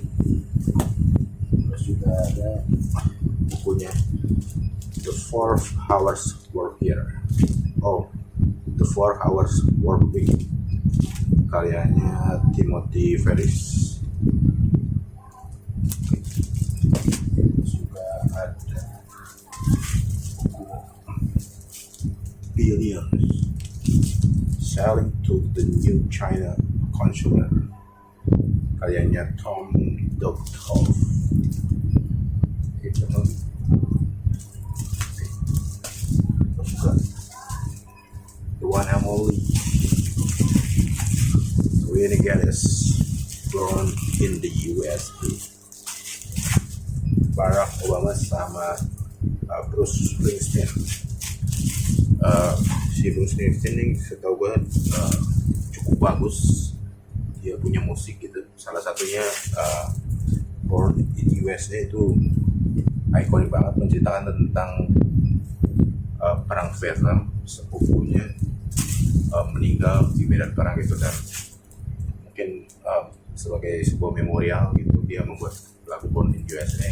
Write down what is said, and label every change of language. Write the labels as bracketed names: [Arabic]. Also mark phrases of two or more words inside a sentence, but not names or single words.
[Indonesian] Terus juga ada bukunya The 4 Hours Work Year, The 4 Hours Work Week, karyanya Timothy Ferris. Juga ada buku Billions Selling to the New China Consumer, karyanya Tom Doghoff. The One and Only Rene Geddes, Born in the USA, Barack Obama sama Bruce Springsteen. Si Bruce Springsteen ini setahu gue cukup bagus, dia punya musik gitu. Salah satunya Born in USA itu ikonik banget, menceritakan tentang perang Vietnam. Sepupunya meninggal di medan perang gitu, dan mungkin sebagai sebuah memorial gitu dia membuat lagu Born in USA.